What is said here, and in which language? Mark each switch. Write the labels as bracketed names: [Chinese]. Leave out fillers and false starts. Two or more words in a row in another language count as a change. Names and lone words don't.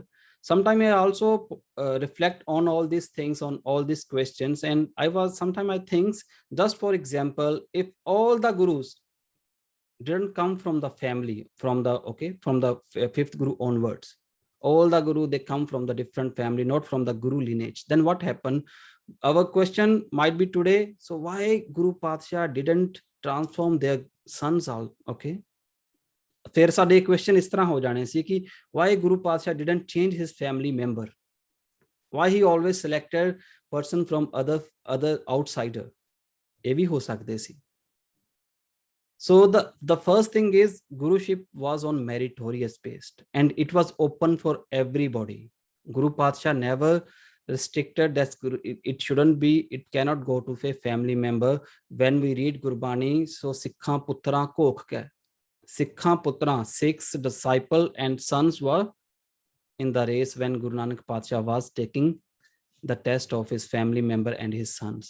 [English] Sometime I also reflect on all these things, on all these questions, and sometimes I think, just for example, if all the gurus didn't come from the family, from the fifth Guru onwards, all the Guru, they come from the different family, not from the Guru lineage, then what happened? Our question might be today, so why Guru Patsha didn't transform their sons all? Okay, [Punjabi] ਫਿਰ ਸਾਡੇ [English] question [Punjabi] ਇਸ ਤਰ੍ਹਾਂ ਹੋ ਜਾਣੇ ਸੀ ਕਿ [English] why Guru Patsha didn't change his family member, why he always selected person from other outsider, [Punjabi] ਇਹ ਵੀ ਹੋ ਸਕਦੇ ਸੀ. [English] So the first thing is Guruship was on meritorious based and it was open for everybody. Guru Patsha never restricted that it shouldn't be, it cannot go to a family member. When we read Gurbani, so [Punjabi] ਸਿੱਖਾ ਪੁੱਤਰਾ ਕੋਖ ਕੇ, ਸਿੱਖਾ ਪੁੱਤਰਾ, [English] 6 disciple and sons were in the race when Guru Nanak Patsha was taking the test of his family member and his sons.